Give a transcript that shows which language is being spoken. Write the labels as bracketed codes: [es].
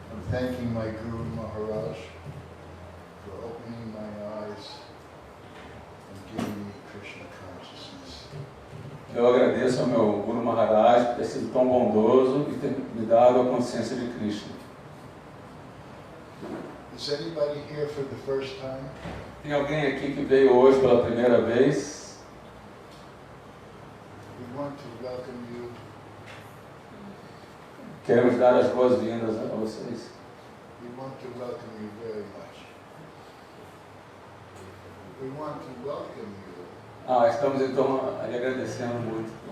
[en] thanking my Guru Maharaj for opening my eyes and giving me Krishna consciousness. [pt] Eu agradeço ao meu Guru Maharaj por ter sido tão bondoso e ter me dado a consciência de Krishna. [en] Is anybody here for the first time? [pt] Tem alguém aqui que veio hoje pela primeira vez? [en] We want to welcome you. [pt] Queremos dar as boas-vindas a vocês. [en] We want to welcome you very much. We want to welcome you. [pt] Estamos então lhe agradecendo muito.